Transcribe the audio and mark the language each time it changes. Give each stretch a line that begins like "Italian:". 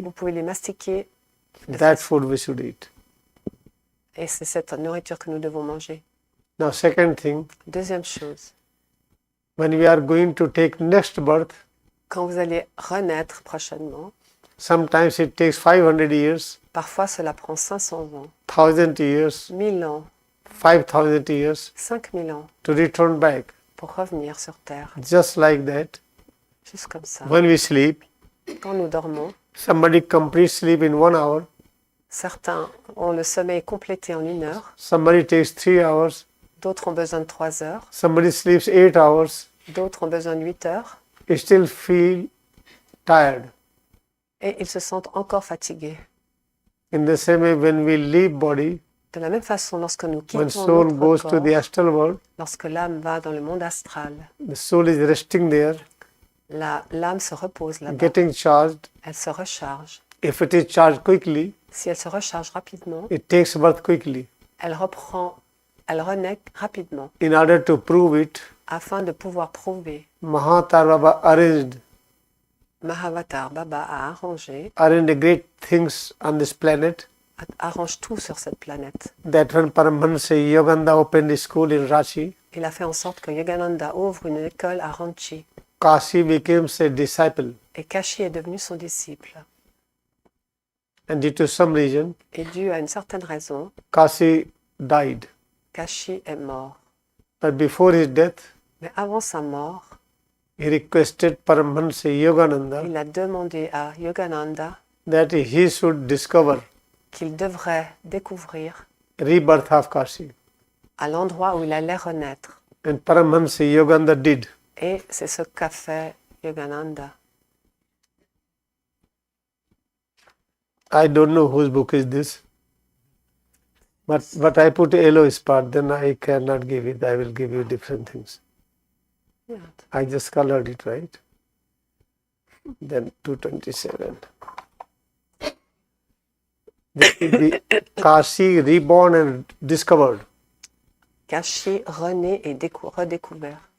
French: vous pouvez les mastiquer.
English: That food we should eat.
French: Et c'est cette nourriture que nous devons manger.
English: Now, second thing,
French: Deuxième chose,
English: when we are going to take next birth,
French: quand vous allez renaître prochainement,
English: sometimes it takes 500 years,
French: parfois cela prend 500 ans,
English: 1000 years,
French: 1000 ans,
English: 5000 years
French: 5000 ans
English: to return back.
French: pour revenir sur Terre.
English: Just like that,
French: Juste comme ça.
English: when we sleep,
French: Quand nous dormons,
English: somebody complete sleep in 1 hour,
French: certains ont le sommeil complété en 1 heure,
English: somebody takes 3 hours,
French: d'autres ont besoin de 3 heures,
English: somebody sleeps 8 hours,
French: d'autres ont besoin de 8 heures,
English: you still feel tired.
French: et ils se sentent encore fatigués.
English: In the same way, when we leave body,
French: De la même façon, lorsque nous
English: when
French: quittons
English: soul
French: notre
English: goes
French: corps,
English: to the astral world,
French: lorsque l'âme va dans le monde astral,
English: the soul is resting there,
French: l'âme se repose là-bas,
English: getting charged,
French: elle se recharge,
English: If it is charged quickly,
French: si elle se recharge rapidement,
English: it takes birth quickly.
French: elle renaît rapidement.
English: In order to prove it,
French: Afin de pouvoir prouver,
English: Mahatar Baba
French: Mahavatar Baba a arrangé
English: great things on this planet.
French: Arrange tout sur cette planète.
English: That when Paramhansa Yogananda opened his school in Ranchi,
French: Il a fait en sorte que Yogananda ouvre une école à Ranchi.
English: Kashi became a disciple.
French: Et Kashi est devenu son disciple.
English: And due to some reason,
French: Et dû à une certaine raison,
English: Kashi died.
French: Kashi est mort.
English: But before his death,
French: Mais avant sa mort,
English: he requested Paramhansa Yogananda
French: il a demandé à Yogananda
English: that he should discover
French: qu'il devrait découvrir
English: rebirth of Kashi.
French: à l'endroit où il allait renaître.
English: And Paramhansa Yogananda did.
French: Et c'est ce qu'a fait Yogananda.
English: I don't know whose book is this. But I put Eloise part, then I cannot give it. I will give you different things. Yeah. I just colored it, right? Then 227. This will be Kashi reborn and discovered.
French: Kashi rené et redécouvert.